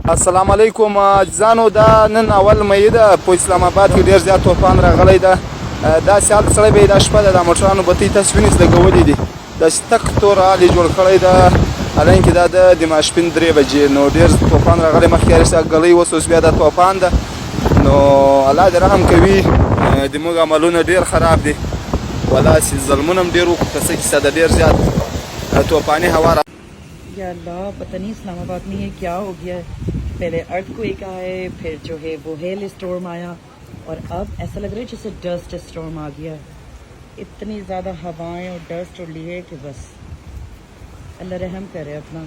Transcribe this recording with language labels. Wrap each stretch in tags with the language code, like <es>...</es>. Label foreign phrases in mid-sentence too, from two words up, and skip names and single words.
<ps>السلام علیکم ځانو دا نن اول مې ده په اسلام آباد کې ډیر زیات طوفان راغلی ده دا سیال سړی به د شپه د موټرانو بتۍ تاسو وینئ لګولې دي د تک تور حال جوړ کړی ده حالانکې دا د ماسپښین 3 بجې نو ډیر طوفان راغلی مخکې هر څه ګلۍ اوس بیا د طوفان ده نو الله دې رحم کوي د موږ عملونه ډیر خراب دي ولا چې ظلمونه هم ډیر وکړو که څه کیسه ده ډیر زیات طوفاني هوا</ps> <ar>يا الله</ar> <ur>پتا نہیں اسلام آباد میں یہ کیا ہو گیا ہے. پہلے ارتھ کویک آئے، پھر جو ہے وہ</ur> <en>hail storm</en> <ur>آیا اور اب ایسا لگ رہا ہے جیسے</ur> <en>dust storm</en> <ur>آ گیا ہے. اتنی زیادہ ہوائیں اور ڈسٹ اور لیے کہ بس اللہ رحم کرے اپنا.</ur>